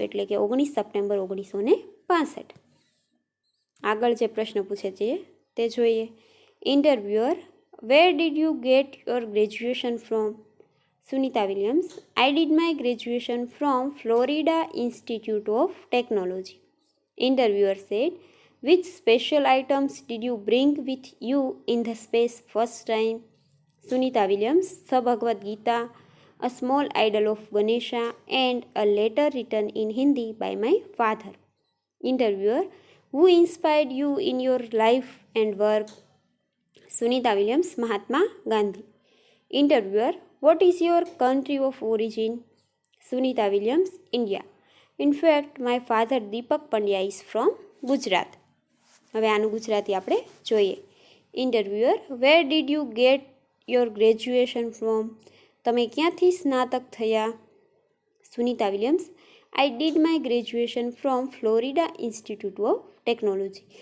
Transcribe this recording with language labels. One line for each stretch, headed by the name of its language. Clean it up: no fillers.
Gujarati: એટલે કે 19 સપ્ટેમ્બર 1965. આગળ જે પ્રશ્ન પૂછે છે તે જોઈએ.
English: Interviewer, where did you get your graduation from? Sunita Williams, I did my graduation from Florida Institute of Technology. Interviewer said, which special items did you bring with you in the space first time? Sunita Williams, the Bhagavad Gita, a small idol of Ganesha, and a letter written in Hindi by my father. Interviewer, who inspired you in your life and work? Sunita Williams, Mahatma Gandhi. Interviewer, what is your country of origin? Sunita Williams, India. In fact, my father Deepak Pandya is from Gujarat.
Gujarati: હવે આનું ગુજરાતી આપણે જોઈએ.
English: Interviewer, where did you get your graduation from?
Gujarati: તમે ક્યાંથી સ્નાતક થયા?
English: Sunita Williams, I did my graduation from Florida Institute of Technology.